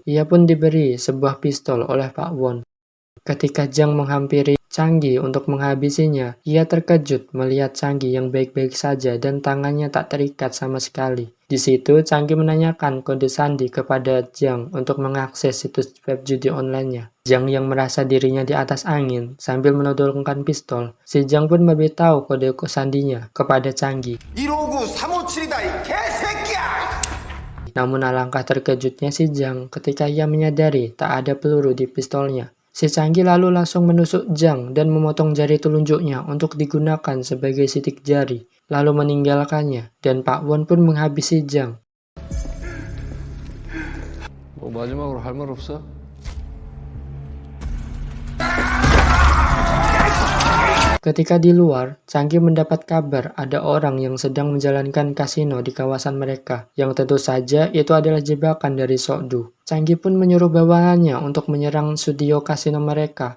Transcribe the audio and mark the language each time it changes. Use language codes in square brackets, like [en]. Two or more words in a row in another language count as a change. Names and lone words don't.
[id] Ia pun diberi sebuah pistol oleh Pak Won. Ketika Jang menghampiri Changgi untuk menghabisinya, ia terkejut melihat Changgi yang baik-baik saja dan tangannya tak terikat sama sekali. Di situ, Changgi menanyakan kode sandi kepada Jang untuk mengakses situs web judi online-nya. Jang yang merasa dirinya di atas angin sambil menodongkan pistol, si Jang pun memberitahu kode sandinya kepada Changgi. [ko] 159-357이다 이 개새끼야! [id] Namun alangkah terkejutnya si Jang ketika ia menyadari tak ada peluru di pistolnya. Si Changgi lalu langsung menusuk Jang dan memotong jari telunjuknya untuk digunakan sebagai sidik jari, lalu meninggalkannya, dan Pak Won pun menghabisi Jang. [ko] 마지막으로 할 말 없어? [id] Ketika di luar, Changgi mendapat kabar ada orang yang sedang menjalankan kasino di kawasan mereka, yang tentu saja itu adalah jebakan dari Sokdu. Changgi pun menyuruh bawahannya untuk menyerang studio kasino mereka.